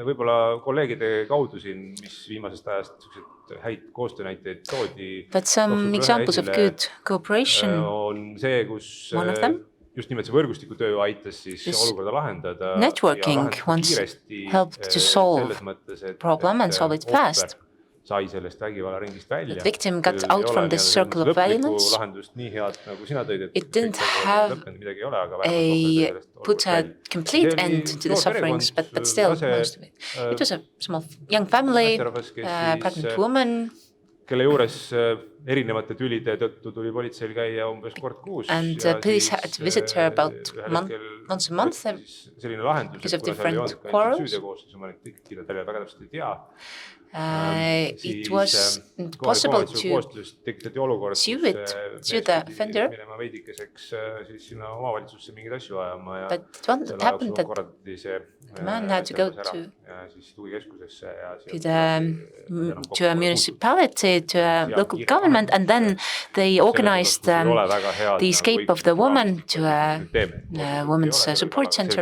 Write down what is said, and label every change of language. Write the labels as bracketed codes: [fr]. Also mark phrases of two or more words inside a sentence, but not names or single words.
[en] But some examples of good cooperation, one of them, this networking once helped to solve a problem and solve it fast. [et] sai sellest vägivallaringist välja. [en] The victim got out from the circle of violence. It didn't have put a complete end to the sufferings, but still most of it. It was a small young family, a pregnant woman, [et] kelle juures erinevate tülide tõttu tuli politseil käia umbes kord kuus. [en] And police had to visit her about once a month because of different quarrels. It was possible to sue the offender, but what happened that the man had to go to a municipality, to a local government, and then they organized the escape of the woman to a women's support center.